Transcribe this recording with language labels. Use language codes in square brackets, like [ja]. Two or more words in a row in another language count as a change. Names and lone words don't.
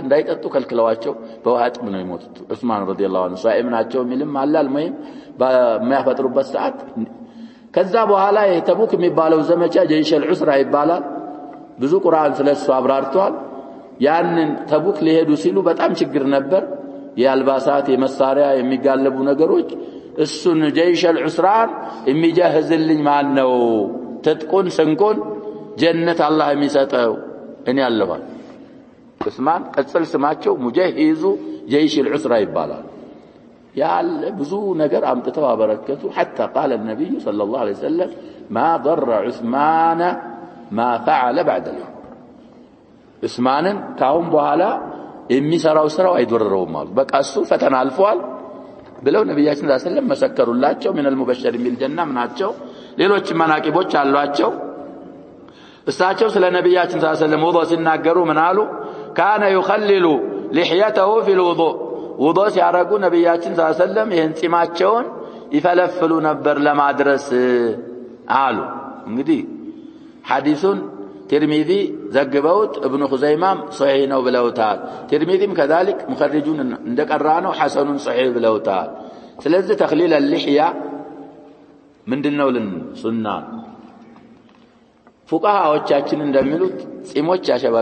[am] እንዳይጠጡ ከልክለዋቸው በውሃ ጥም ነው የሞቱት። ዑስማን [ar] رضي الله عنه [am] ሷኢም ናቸው የሚልም አላል ማለት በሚያፈጥሩበት ሰዓት። ከዛ በኋላ የተቡክ የሚባለው ዘመቻ [ar] جيش العسرة [am] ይባላል። ብዙ ቁርአን ስለሱ አብራርቷል። ያንን ተቡክ ሊሄዱ ሲሉ በጣም ችግር ነበር። የአልባሳት የመሳሪያ የሚጋለቡ ነገሮች እሱን [ar] جيش العسرة [am] የሚጀህዝልኝ ማን ነው? ትጥቁን ስንቁን ጀነት አላህ የሚሰጠው እኔ ያለኋል። ዑስማን ቅጽል ስማቸው [ar] مجهز جيش العسرة [am] ይባላል። ያለ ብዙ ነገር አምጥተው አበረከቱ። [ar] حتى قال النبي صلى الله عليه وسلم ما ضر عثمان ما فعل بعد اليوم [am] ዑስማንን ካሁን በኋላ የሚሰራው ስራው አይደረረውም ማለት በቃ እሱ ፈተና አልፏል ብለው ነብያችን [ar] صلى الله عليه وسلم [am] መሰከሩላቸው። [ar] من المبشرين بالجنة [am] ናቸው። ሌሎች መናቂቦች አሏቸው። እሳቸው ስለ ነብያችን [ar] صلى الله عليه وسلم [am] ውዱእ ሲናገሩ ምን አሉ? [ar] كان يخلل لحيته في الوضوء [am] ውዱእ ሲያረጉ ነብያችን [ar] صلى الله عليه وسلم [am] ይሄን ጺማቸውን ይፈለፍሉ ነበር ለማድረስ አሉ። እንግዲህ ሐዲሱን ትርሚዚ ዘግበውት ኢብኑ ኹዘይማም ሶሒህ ነው ብለውታል። ትርሚዚም كذلك ሙኸሪጁን እንደቀራነው [ar] حسن صحيح [am] ብለውታል። ስለዚህ [ar] تخليل اللحية [am] ምንድነው ሱና ፉቃሃዎቻችን እንደሚሉት ጺሞች ያሸባብ